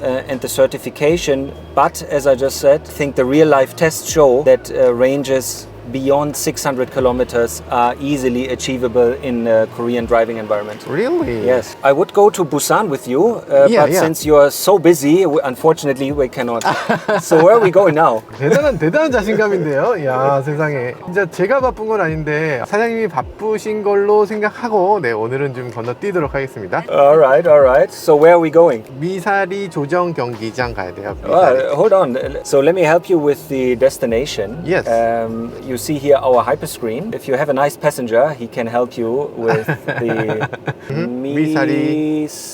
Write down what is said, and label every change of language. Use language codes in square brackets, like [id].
[en] And the certification, but as I just said, I think the real-life tests show that ranges beyond 600 kilometers are easily achievable in a Korean driving environment. Really? Yes. I would go to Busan with you, but since you're so busy, unfortunately we cannot. So where are we going now? [ko] 대단한 자신감인데요. 야, 세상에. 진짜 제가 바쁜 건 아닌데 사장님이 바쁘신 걸로 생각하고 네, 오늘은 좀 건너뛰도록 하겠습니다. [en] Alright. So where are we going? [ko] 미사리 조정 경기장 가야 돼요. 미사리. [en] Hold on. So let me help you with the destination. Yes. You see here our hyperscreen. If you have a nice passenger, he can help you with the 미사리.